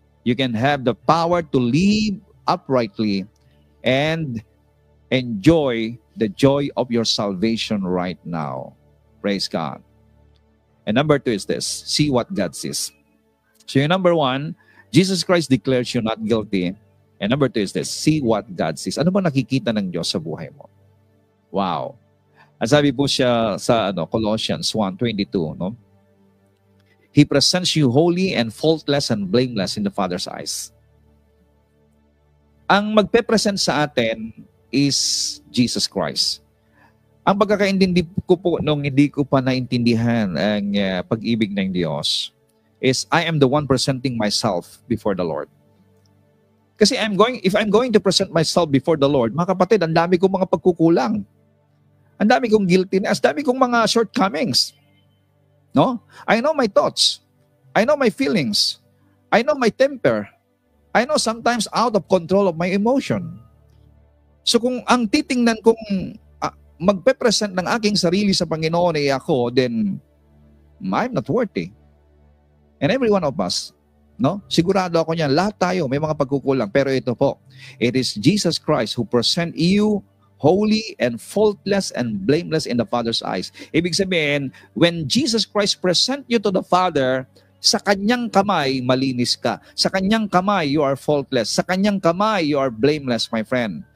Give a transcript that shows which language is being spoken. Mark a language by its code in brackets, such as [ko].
[en] You can have the power to live uprightly and enjoy the joy of your salvation right now. Praise God. And number 2 is this. See what God sees. [tl] So yung [en] number 1, Jesus Christ declares you not guilty. And number 2 is this. See what God sees. [tl] Ano ba nakikita ng Diyos sa buhay mo? Wow. Ang sabi po siya sa Colossians 1:22, no? [en] He presents you holy and faultless and blameless in the Father's eyes. [tl] Ang magpe-present sa atin is Jesus Christ. Ang pagkakaintindi ko po nung hindi ko pa naintindihan ang pag-ibig ng Diyos is [en] I am the one presenting myself before the Lord. Kasi if I'm going to present myself before the Lord, [tl] mga kapatid, ang dami kong mga pagkukulang. Ang dami kong guiltiness, ang dami kong mga shortcomings. No? [en] I know my thoughts. I know my feelings. I know my temper. I know sometimes out of control of my emotion. [tl] So kung ang titingnan kong magpe-present ng aking sarili sa Panginoon ay ako, [en] then I'm not worthy. And every one of us, [tl] no? Sigurado ako niyan, lahat tayo may mga pagkukulang. Pero ito po, [en] it is Jesus Christ who present you holy and faultless and blameless in the Father's eyes. [tl] Ibig sabihin, [en] when Jesus Christ present you to the Father, [tl] sa kanyang kamay, malinis ka. Sa kanyang kamay, [en] you are faultless. Sa kanyang kamay, you are blameless, my friend.